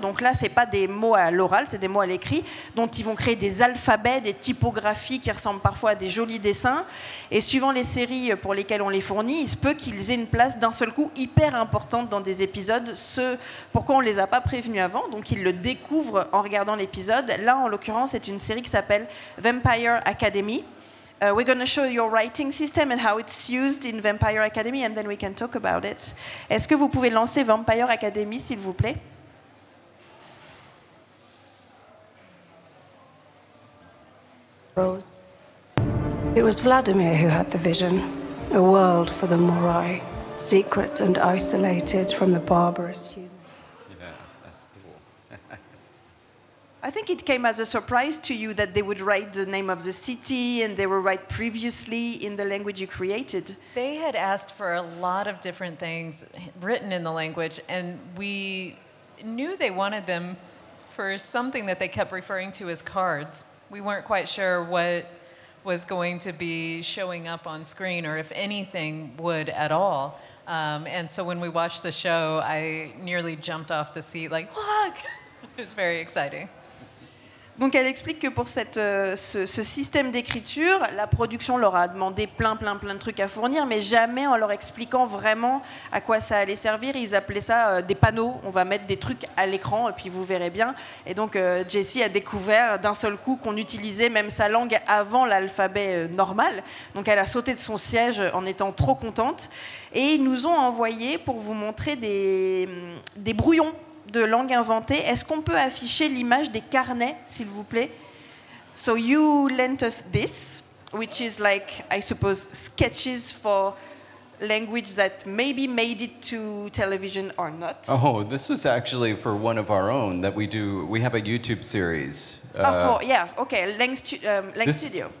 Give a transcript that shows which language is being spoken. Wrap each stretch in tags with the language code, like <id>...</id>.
<fr>Donc là, c'est pas des mots à l'oral, c'est des mots à l'écrit, dont ils vont créer des alphabets, des typographies qui ressemblent parfois à des jolis dessins. Et suivant les séries pour lesquelles on les fournit, il se peut qu'ils aient une place d'un seul coup hyper importante dans des épisodes. Ce pourquoi on les a pas prévenus avant, donc ils le découvrent en regardant l'épisode. Là, en l'occurrence, c'est une série qui s'appelle Vampire Academy.</fr> <en>We're going to show your writing system and how it's used in Vampire Academy, and then we can talk about it.</en> <fr>Est-ce que vous pouvez lancer Vampire Academy, s'il vous plaît?</fr> <en>Rose. It was Vladimir who had the vision, a world for the Morai, secret and isolated from the barbarous humans. Yeah, that's cool. I think it came as a surprise to you that they would write the name of the city and they were write previously in the language you created. They had asked for a lot of different things written in the language, and we knew they wanted them for something that they kept referring to as cards. We weren't quite sure what was going to be showing up on screen or if anything would at all. And so when we watched the show, I nearly jumped off the seat like, look! It was very exciting.</en> <fr>Donc elle explique que pour ce système d'écriture, la production leur a demandé plein de trucs à fournir, mais jamais en leur expliquant vraiment à quoi ça allait servir. Ils appelaient ça des panneaux, on va mettre des trucs à l'écran et puis vous verrez bien. Et donc Jessie a découvert d'un seul coup qu'on utilisait même sa langue avant l'alphabet normal. Donc elle a sauté de son siège en étant trop contente. Et ils nous ont envoyé pour vous montrer des brouillons de langue inventée. Est-ce qu'on peut afficher l'image des carnets, s'il vous plaît?</fr> <en>So you lent us this, which is like, I suppose, sketches for language that maybe made it to television or not. Oh, this was actually for one of our own that we do. We have a YouTube series.</en> <fr>Langue Studio.</fr>